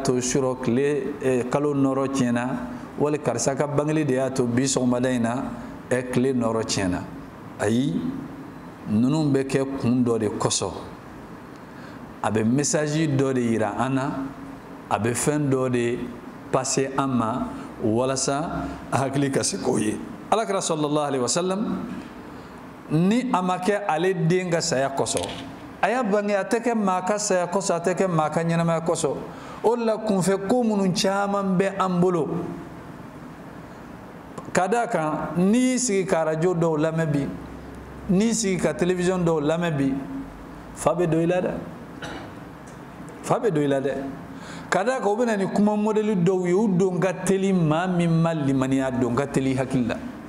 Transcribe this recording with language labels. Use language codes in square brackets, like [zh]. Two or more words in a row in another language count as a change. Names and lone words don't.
[bm] to surɔ kalo nɔrɔ tiɲɛna wali karisa ka bangeli de y'a to bi sɔgɔmada in na tile nɔrɔ tiɲɛna ayi ninnu bɛ kɛ kun dɔ de kɔsɔn a bɛ message dɔ de yira an na a bɛ fɛn dɔ de passer an ma walasa a hakili ka se k'o ye alakira [ar] صلى الله عليه وسلم [bm] ni a ma kɛ ale den ka saya kɔsɔn a y'a bange a tɛ kɛ maa ka saya kɔsɔn a tɛ kɛ maa ka ɲɛnamaya kɔsɔn o de la kunfɛ ko minnu caman bɛ an bolo ka d'a kan n'i y'i sigi ka radio dɔw lamɛn bi n'i y'i sigi ka télévision dɔw lamɛn bi fa bɛ don i la dɛ fa bɛ don i la dɛ ka d'a kan o bɛ na ni kuma modèle dɔw ye u don ka teli maa min ma limaniya don ka teli hakili la